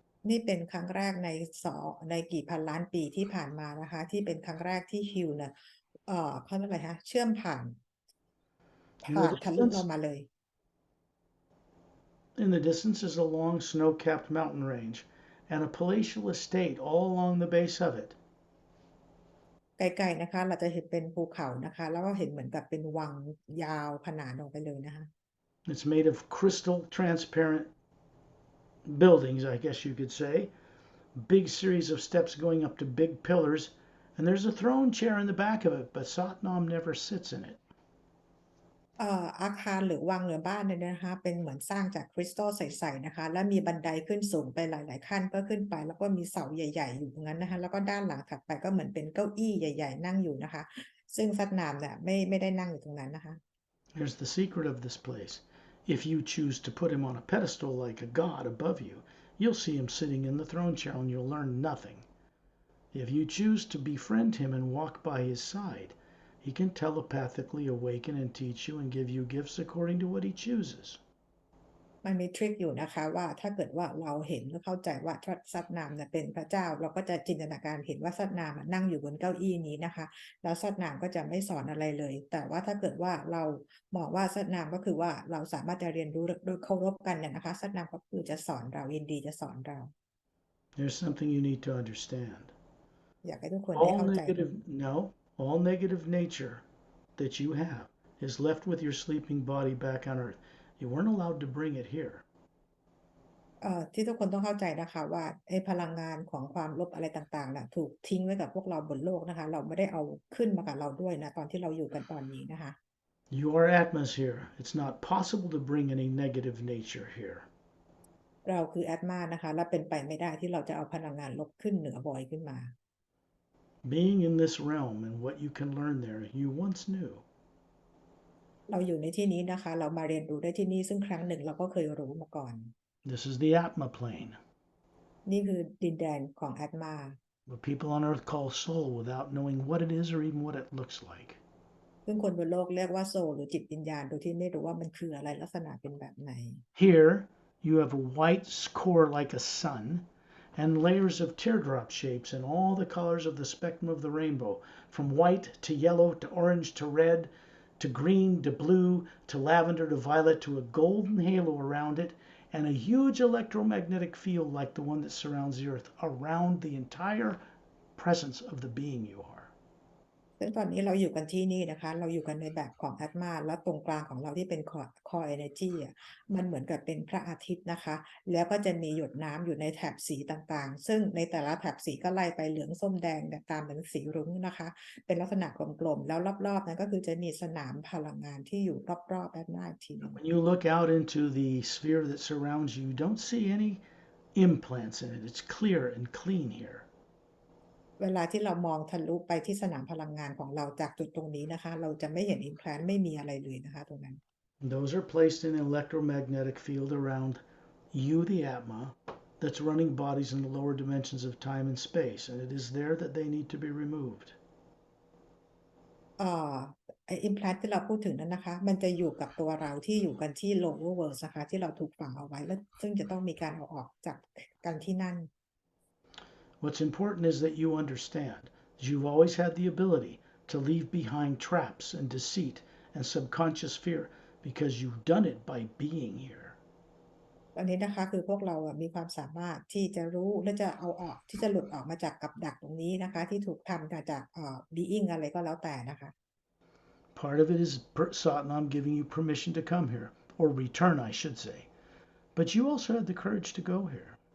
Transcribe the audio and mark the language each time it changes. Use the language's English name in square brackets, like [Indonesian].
[Thai] นี่เป็นครั้งแรกในกี่พันล้านปีที่ผ่านมานะคะที่เป็นครั้งแรกที่ฮิวเนี่ยเขาเรียกอะไรคะเชื่อมผ่านทะลุเรามาเลย [English] In the distance is a long snow-capped mountain range and a palatial estate all along the base of it. [Thai] ไกลๆนะคะเราจะเห็นเป็นภูเขานะคะแล้วก็เห็นเหมือนกับเป็นวังยาวขนานออกไปเลยนะคะ [English] It's made of crystal transparent buildings, I guess you could say. Big series of steps going up to big pillars, and there's a throne chair in the back of it, but Satnam never sits in it. [Thai] อาคารหรือวังหรือบ้านเนี่ยนะคะเป็นเหมือนสร้างจากคริสตัลใสๆนะคะและมีบันไดขึ้นสูงไปหลายๆขั้นก็ขึ้นไปแล้วก็มีเสาใหญ่ๆอยู่ตรงนั้นนะคะแล้วก็ด้านหลังถัดไปก็เหมือนเป็นเก้าอี้ใหญ่ๆนั่งอยู่นะคะซึ่งซัดนามเนี่ยไม่ได้นั่งอยู่ตรงนั้นนะคะ [English] Here's the secret of this place. If you choose to put him on a pedestal like a god above you, you'll see him sitting in the throne chair and you'll learn nothing. If you choose to befriend him and walk by his side, he can telepathically awaken and teach you and give you gifts according to what he chooses. [Thai] มันมีทริคอยู่นะคะว่าถ้าเกิดว่าเราเห็นหรือเข้าใจว่าซัดนามเนี่ยเป็นพระเจ้าเราก็จะจินตนาการเห็นว่าซัดนามนั่งอยู่บนเก้าอี้นี้นะคะแล้วซัดนามก็จะไม่สอนอะไรเลยแต่ว่าถ้าเกิดว่าเรามองว่าซัดนามก็คือว่าเราสามารถจะเรียนรู้โดยเคารพกันเนี่ยนะคะซัดนามก็คือจะสอนเรายินดีจะสอนเรา [English] There's something you need to understand. [Thai] อยากให้ทุกคนได้เข้าใจ [English] All negative nature that you have is left with your sleeping body back on earth. You weren't allowed to bring it here. [Thai] ที่ทุกคนต้องเข้าใจนะคะว่าพลังงานของความลบอะไรต่างๆน่ะถูกทิ้งไว้กับพวกเราบนโลกนะคะเราไม่ได้เอาขึ้นมากับเราด้วยนะตอนที่เราอยู่กันตอนนี้นะคะ [English] You are Atmas here. It's not possible to bring any negative nature here. [Thai] เราคือแอตมานะคะและเป็นไปไม่ได้ที่เราจะเอาพลังงานลบขึ้นเหนือบอยขึ้นมา [English] Being in this realm and what you can learn there, you once knew. [Thai] เราอยู่ในที่นี้นะคะเรามาเรียนรู้ได้ที่นี่ซึ่งครั้งหนึ่งเราก็เคยรู้มาก่อน [English] This is the Atma plane. [Thai] นี่คือดินแดนของแอตมา [English] What people on earth call soul without knowing what it is or even what it looks like. [Thai] ซึ่งคนบนโลกเรียกว่าโซลหรือจิตวิญญาณโดยที่ไม่รู้ว่ามันคืออะไรลักษณะเป็นแบบไหน [English] Here, you have a white core like a sun and layers of teardrop shapes in all the colors of the spectrum of the rainbow, from white to yellow to orange to red to green to blue to lavender to violet to a golden halo around it, and a huge electromagnetic field like the one that surrounds the earth around the entire presence of the being you are. [Thai] ซึ่งตอนนี้เราอยู่กันที่นี่นะคะเราอยู่กันในแบบของแอตมาแล้วตรงกลางของเราที่เป็น [English] core energy [Thai] อ่ะมันเหมือนกับเป็นพระอาทิตย์นะคะแล้วก็จะมีหยดน้ำอยู่ในแถบสีต่างๆซึ่งในแต่ละแถบสีก็ไล่ไปเหลืองส้มแดงตามเป็นสีรุ้งนะคะเป็นลักษณะกลมๆแล้วรอบๆนั้นก็คือจะมีสนามพลังงานที่อยู่รอบๆแอตมาอีกทีนึง [English] When you look out into the sphere that surrounds you, you don't see any implants in it. It's clear and clean here. [Thai] เวลาที่เรามองทะลุไปที่สนามพลังงานของเราจากจุดตรงนี้นะคะเราจะไม่เห็นอิมแพลนไม่มีอะไรเลยนะคะตรงนั้น [English] Those are placed in an electromagnetic field around you, the Atma, that's running bodies in the lower dimensions of time and space, and it is there that they need to be removed. [Thai] ไออิมแพลนที่เราพูดถึงนั้นนะคะมันจะอยู่กับตัวเราที่อยู่กันที่ [English] lower world [Thai] นะคะที่เราถูกฝังเอาไว้แล้วซึ่งจะต้องมีการเอาออกจากกันที่นั่น [English] What's important is that you understand that you've always had the ability to leave behind traps and deceit and subconscious fear because you've done it by being here. [Thai] ตอนนี้นะคะคือพวกเรามีความสามารถที่จะรู้และจะเอาออกที่จะหลุดออกมาจากกับดักตรงนี้นะคะที่ถูกทำจากbeing อะไรก็แล้วแต่นะคะ [English] Part of it is Satnam giving you permission to come here, or return, I should say. But you also had the courage to go here.